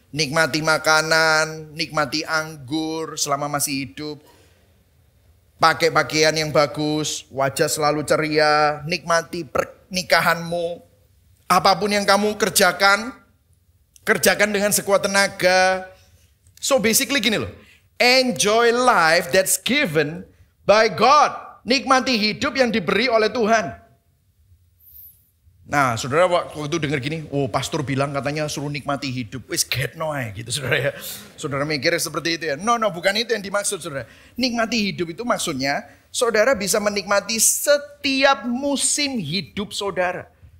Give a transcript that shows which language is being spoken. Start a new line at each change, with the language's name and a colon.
Indonesian: Nikmati makanan, nikmati anggur selama masih hidup. Pakai pakaian yang bagus, wajah selalu ceria, nikmati pernikahanmu. Apapun yang kamu kerjakan dengan sekuat tenaga.
English: So basically
Indonesian: gini loh,
English: enjoy life that's given by God.
Indonesian: Nikmati hidup yang diberi oleh Tuhan. Nah, saudara waktu dengar gini, oh pastor bilang katanya suruh nikmati hidup. Wis get no gitu saudara ya. Saudara mikir seperti itu ya. No, bukan itu yang dimaksud saudara. Nikmati hidup itu maksudnya saudara bisa menikmati setiap musim hidup saudara.